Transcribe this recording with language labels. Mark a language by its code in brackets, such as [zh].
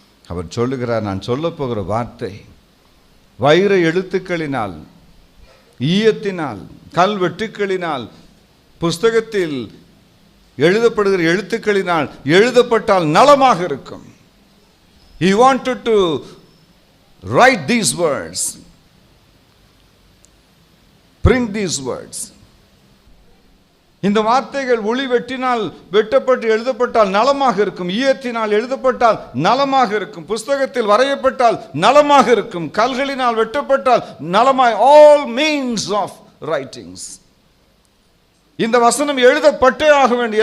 [ta] அவர் சொல்லுகிறார், நான் சொல்லப் போகிற வார்த்தை வைர எழுத்துக்களினால், ஈயத்தினால், கல்வெட்டுக்களினால், புஸ்தகத்தில் எழுதப்படுகிற எழுத்துக்களினால் எழுதப்பட்டால் நலமாக இருக்கும். [en] He wanted to write these words, print these words. [ta] இந்த வார்த்தைகள் ஒளி வெட்டினால் வெட்டப்பட்டு எழுதப்பட்டால் நலமாக இருக்கும், ஈயத்தினால் எழுதப்பட்டால் நலமாக இருக்கும், புஸ்தகத்தில் வரையப்பட்டால் நலமாக இருக்கும், கல்களினால் வெட்டப்பட்டால் நலமாய். [en] All means of writings. [ta] இந்த வசனம் எழுதப்பட்டே ஆக வேண்டும்.